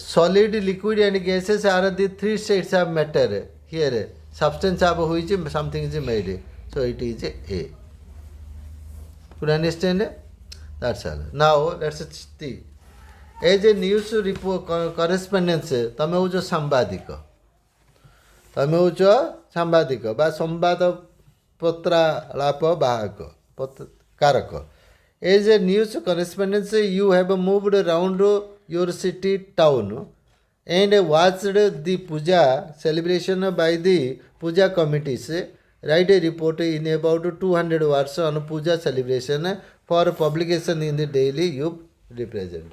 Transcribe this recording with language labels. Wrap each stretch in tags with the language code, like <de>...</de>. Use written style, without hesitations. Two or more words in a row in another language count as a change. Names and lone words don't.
<en>Solid, liquid and gases are the three states of matter. Here, substance of which something is made. So it is A. Could you understand? That's all. Now let's see. As a news report correspondence,</en> <or>ତମେ ହେଉଛ ସାମ୍ବାଦିକ. ତମେ ହେଉଛ ସାମ୍ବାଦିକ ବା ସମ୍ବାଦ ପତ୍ରାଳାପ ବାହକ କାରକ.</or> <en>As a news correspondent, you have moved around your city town and watched the puja celebration by the puja committees. Write a report in about 200 words on puja celebration for publication in the daily you represent.</en>